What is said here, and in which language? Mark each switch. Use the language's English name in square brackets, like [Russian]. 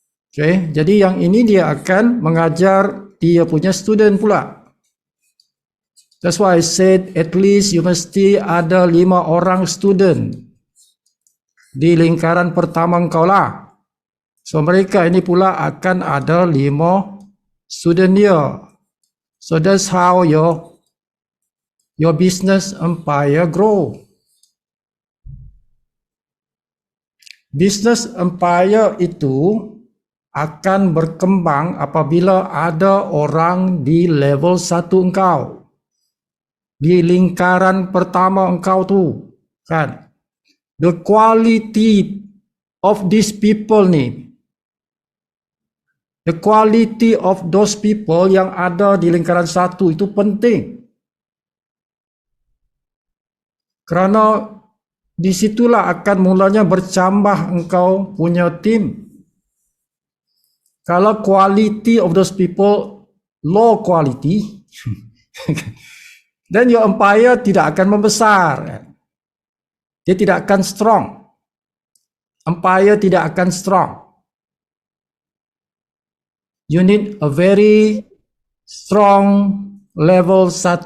[Malay] Okay, jadi yang ini dia akan mengajar dia punya student pula. [English] That's why I said at least you [Malay] mesti ada 5 orang student di lingkaran pertama engkau lah. So mereka ini pula akan ada 5 student dia. [English] So that's how your business empire grow. [Malay] Business empire itu akan berkembang apabila ada orang di level 1 engkau. Di lingkaran pertama engkau tu, kan? [English] The quality of these people [Malay] ni, [English] the quality of those people [Malay] yang ada di lingkaran satu itu penting. Kerana disitulah akan mulanya bercambah engkau punya tim. Kalau [English] quality of those people low quality, then your empire [Malay] tidak akan membesar. Dia tidak akan [English] strong. [Malay] empire tidak akan strong. [English] You need a very strong level 1.